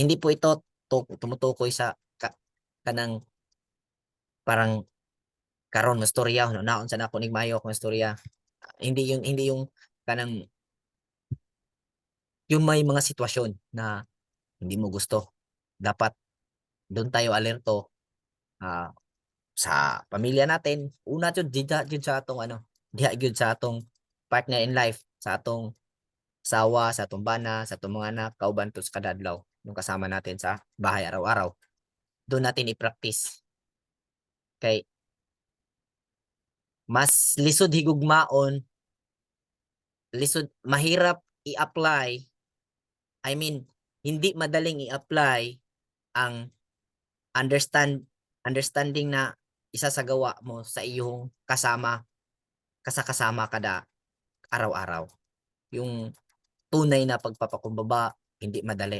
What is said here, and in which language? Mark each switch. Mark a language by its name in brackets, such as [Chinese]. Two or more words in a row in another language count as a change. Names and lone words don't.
[Filipino] Hindi po ito tumutukoy [Cebuano] sa kanang parang karon mo storya no naon sa nako ning mayo akong storya. [Filipino] Hindi yung kanang yung may mga sitwasyon na hindi mo gusto. Dapat doon tayo alerto sa pamilya natin. [Cebuano] Una jud jud sa atong diha jud sa atong [English] partner in life, [Cebuano] sa atong asawa, sa atong bana, sa atong mga anak, kauban to sa kadadlaw, [Filipino] yung kasama natin sa bahay araw-araw. Doon natin i-practice. [Cebuano] Kay mas lisod higugmaon, [Filipino] mahirap i-apply. [English] I mean, [Filipino] hindi madaling i-apply ang understanding na isa sa gawa mo sa iyong kasama kada araw-araw. Yung tunay na pagpapakumbaba, hindi madali.